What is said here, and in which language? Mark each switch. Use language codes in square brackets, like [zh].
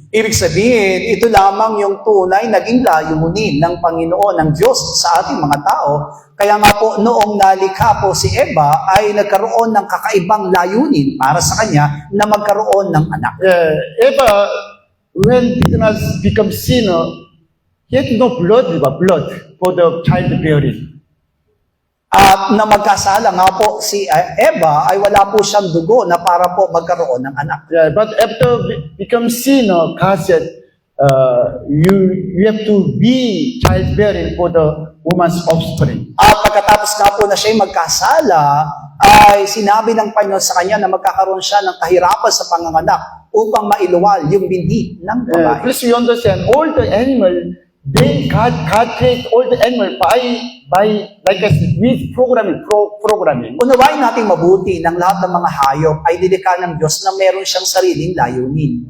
[tl] Ibig sabihin, ito lamang yung tunay naging layunin ng Panginoon, ng Diyos sa ating mga tao. Kaya nga po, noong nalikha po si Eva, ay nagkaroon ng kakaibang layunin para sa kanya na magkaroon ng anak. [en] Eva, when did not become sinner, he had no blood for the childbearing. [tl] At na magkasala nga po si Eva ay wala po siyang dugo na para po magkaroon ng anak. [en] But after become sinner, God said, you have to be childbearing for the woman's offspring. [tl] At pagkatapos nga po na siya'y magkasala, ay sinabi ng Panginoon sa kanya na magkakaroon siya ng kahirapan sa panganganak upang mailuwal yung binhi ng babae. [en] Please you understand, all the animal, God created all the animal by like I said, with programming. [tl] Unawain natin mabuti ng lahat ng mga hayop ay nilikha ng Diyos na meron siyang sariling layunin.